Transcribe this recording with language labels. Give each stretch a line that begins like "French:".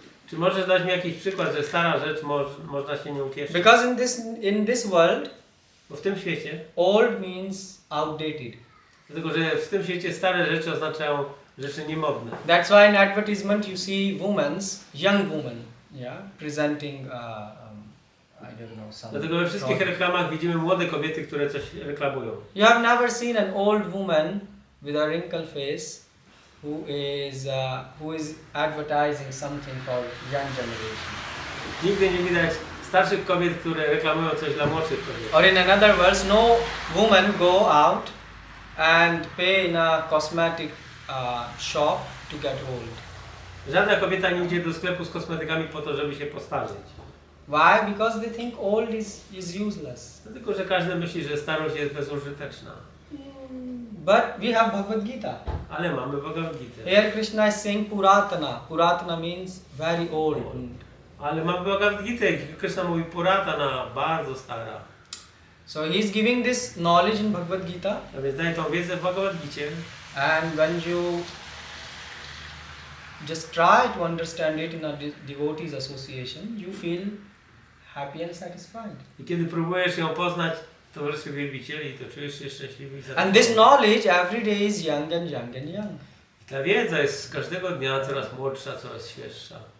Polish: Czy możesz dać mi jakiś przykład, że stara rzecz można się nią cieszyć?
English: Because in this world,
Polish: Bo w tym świecie,
English: old means outdated.
Polish: dlatego że w tym świecie stare rzeczy oznaczają rzeczy niemodne.
English: That's why in advertisement you see young women, yeah, presenting, I don't know, some.
Polish: Dlatego we wszystkich
English: product.
Polish: reklamach widzimy młode kobiety, które coś reklamują.
English: You have never seen an old woman with a wrinkled face who is advertising something for young generation.
Polish: Nigdy nie widać starszych kobiet, które reklamują coś dla młodszych kobiet.
English: Or in another words, no woman go out and pay in a cosmetic shop to get old.
Polish: Żadna kobieta nie idzie do sklepu z kosmetykami po to, żeby się postarzeć.
English: Why? Because they think old is useless.
Polish: Dlatego, że każdy myśli, że starość jest bezużyteczna.
English: But we have Bhagavad Gita.
Polish: Ale mamy Bhagavad Gita.
English: Here Krishna is saying Puratana. Puratana means very old.
Polish: Ale mamy Bhagavad Gita, Krishna mówi Puratana, bardzo stara.
English: So he is giving this knowledge in Bhagavad Gita,
Polish: A więc daje tą wiedzę w Bhagavad Gicie.
English: and when you just try to understand it in a devotees association, you feel happy and satisfied.
Polish: I kiedy próbujesz ją poznać w towarzystwie wielbicieli, to czujesz się szczęśliwy i
English: And this
Polish: zadowolony.
English: knowledge every day is young and young and young.
Polish: Ta wiedza jest każdego dnia coraz młodsza, coraz świeższa.